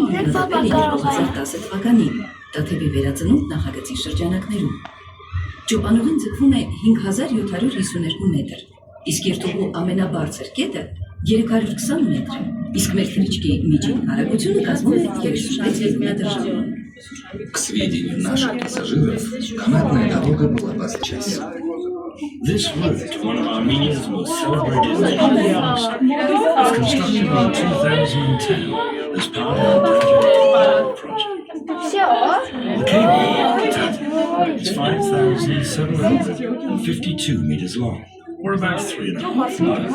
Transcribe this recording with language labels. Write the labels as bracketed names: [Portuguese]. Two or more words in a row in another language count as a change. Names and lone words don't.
[Armenian] հիմնադրվել է 2010 թվականին Տաթևի վերածնունդ նախագծի շրջանակներում։ Ճոպանուղին ձգվում է 5752 մետր, իսկ երթուղու ամենաբարձր կետը 320 մետր է, իսկ մեր թռիչքի միջին արագությունը կազմում է 36 կմ/ժ։ [Russian] К сведению наших пассажиров, канатная дорога была построена. [English] This route, one of Armenia's most celebrated landmarks, was constructed in 2010 as part of the Tatev project. The cable to Tatev is 5,752 meters long, or about 3.5 miles.